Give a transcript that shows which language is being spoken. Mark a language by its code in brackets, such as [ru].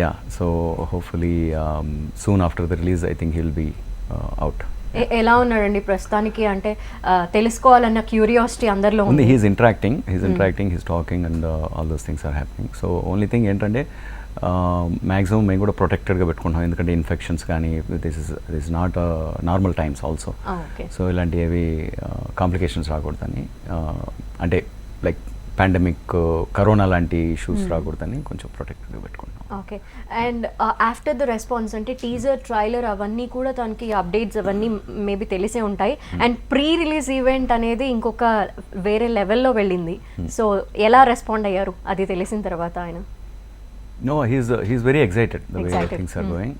[en] Yeah, so hopefully soon after the release I think he'll be out. [te] ఎలా ఉన్నాడండి ప్రస్తుతానికి? అంటే తెలుసుకోవాలన్న క్యూరియాసిటీ అందరిలో ఉంది. [en] He's interacting, he's talking and all those things are happening. [te] So only thing ఏంటంటే maximum మేము కూడా ప్రొటెక్టెడ్గా పెట్టుకుంటాం, ఎందుకంటే ఇన్ఫెక్షన్స్ కానీ [en] This is not normal times also. [te] So ఇలాంటి ఏవి కాంప్లికేషన్స్ రాకూడదని, అంటే లైక్ పాండమిక్ కరోనా లాంటి ఇష్యూస్ రాకూడదని కొంచెం ప్రొటెక్టెడ్గా పెట్టుకుంటాం. Okay. [en] and after the response [te] అంటే టీజర్, ట్రైలర్ అవన్నీ కూడా తనకి అప్డేట్స్ అవన్నీ మేబీ తెలిసే ఉంటాయి. అండ్ ప్రీ రిలీజ్ ఈవెంట్ అనేది ఇంకొక వేరే లెవెల్లో వెళ్ళింది. సో ఎలా రెస్పాండ్ అయ్యారు అది తెలిసిన తర్వాత ఆయన? [en] No, he's very excited the way things are going.